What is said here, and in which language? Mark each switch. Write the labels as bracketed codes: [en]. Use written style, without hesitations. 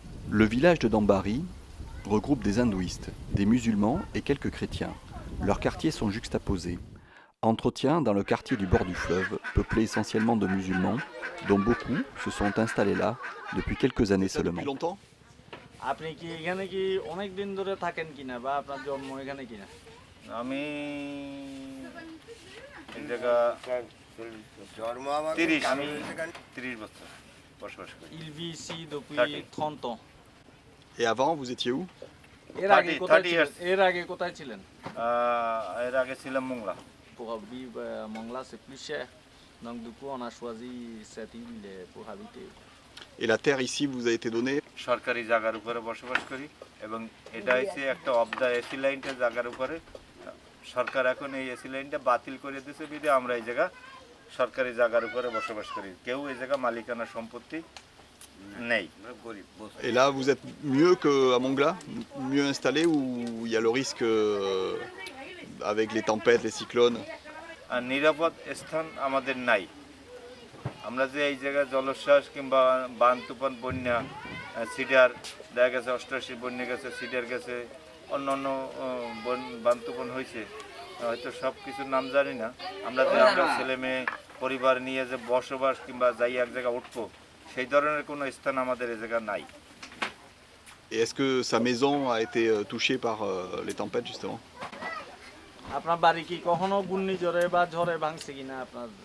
[fr] Le village de Dambari regroupe des hindouistes, des musulmans et quelques chrétiens. Leurs quartiers sont juxtaposés. Entretien dans le quartier du bord du fleuve, peuplé essentiellement de musulmans, dont beaucoup se sont installés là depuis quelques années seulement. Depuis longtemps? [bn] আপনি কি এখানে কি অনেক দিন ধরে থাকেন কিনা বা আপনার জন্ম এখানে কিনা? আমি এই জায়গা জন্ম আমার 30 আমি 30 বছর বসবাস করি। [fr] Il vit ici depuis 30 ans. Et avant, vous étiez où? [bn] এর আগে কোথায় ছিলেন? এর আগে ছিলাম Mongla. [fr] Pour vivre à Mongla, c'est plus cher. Donc du coup, on a choisi cette île pour habiter. Et la terre ici vous a été donnée? [bn] সরকারি জায়গার উপরে বসবাস করি এবং এটা হচ্ছে একটা অফ দা এসি লাইনটা জায়গার উপরে সরকার এখন এই এসি লাইনটা বাতিল করে দিয়েছে বিধে আমরা এই জায়গা সরকারি জায়গার উপরে বসবাস করি কেউ এই জায়গা মালিকানা সম্পত্তি নেই গরিব। [fr] Et là vous êtes mieux qu'à Mongla, mieux installé, ou il y a le risque avec les tempêtes, les cyclones? [bn] আর নিরাপদ স্থান আমাদের নাই। আমরা যে এই জায়গায় জলোচ্ছ্বাস কিংবা বান তুফান বন্যা সিডার দেখা গেছে 88 বন্যা গেছে সিডার গেছে অন্যান্য বান তুফান হয়েছে হয়তো সব কিছুর নাম জানি না আমরা যে আমরা ছেলে মেয়ে পরিবার নিয়ে যে বসবাস কিংবা যাই এক জায়গায় উঠবো সেই ধরনের কোনো স্থান আমাদের এই জায়গা নাই। [fr] Et est-ce que sa maison a été touchée par les tempêtes justement? [bn] আপনার বাড়ি কি কখনো ঘূর্ণিঝড়ে বা ঝড়ে ভাঙছে কিনা আপনার?